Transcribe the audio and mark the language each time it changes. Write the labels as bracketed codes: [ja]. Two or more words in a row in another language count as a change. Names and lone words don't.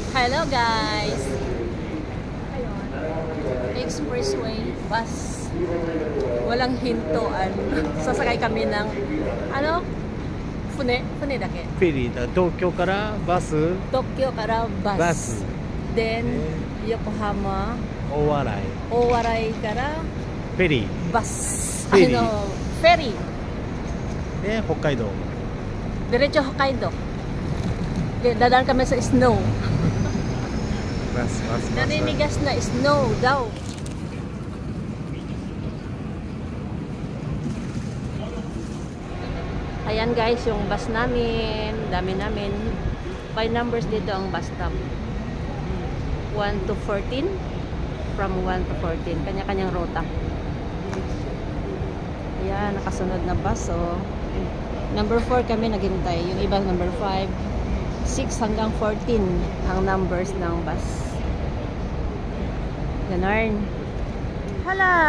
[en] Hello guys! Expressway bus. [tl] Walang hintuan. Sasakay kami ng ano? [ja] 船だけ. フェリーだ。東京からバス東京からバス. バス [en] Then Yokohama, [ja] 大洗大洗からフェリー [en] bus. Ferry. Ferry. [ja] で北海道 [tl] Diretso Hokkaido. Dadaan kami sa snow. [ja] バス [tl] Naninigas na snow daw. Ayan guys, yung bus namin. Dami namin. [en] By numbers [tl] dito ang bus stop. [en] 1 to 14. From 1 to 14. [tl] Kanya-kanyang rota. Ayan, nakasunod na bus. So, number 4 kami naghintay. Yung iba number 5. 6 hanggang 14 ang numbers ng bus. Ganarn. Hala!